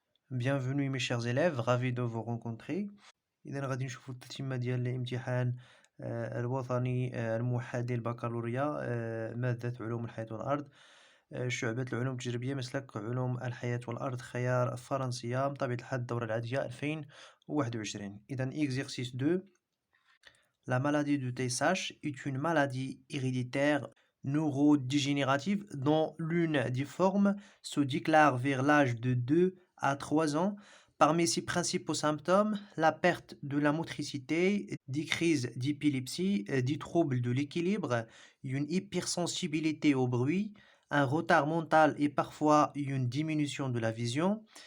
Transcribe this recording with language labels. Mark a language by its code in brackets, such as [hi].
[fr] Bienvenue mes chers élèves, ravi de vous rencontrer. [ar] إذا غادي نشوفوا التتمة ديال الامتحان الوطني الموحد للبكالوريا مادة علوم الحياة والأرض شعبة العلوم التجريبية مسلك علوم الحياة والأرض خيار فرنسية بطبيعة الحال الدورة العادية 2021. [fr] إذا exercice 2. La maladie de Tay-Sachs est une maladie héréditaire neurodégénérative dont l'une des formes se déclare vers l'âge de 2 à 3 ans. Parmi ses principaux symptômes, la perte de la motricité, des crises d'épilepsie, des troubles de l'équilibre, une hypersensibilité au bruit, un retard mental et parfois une diminution de la vision.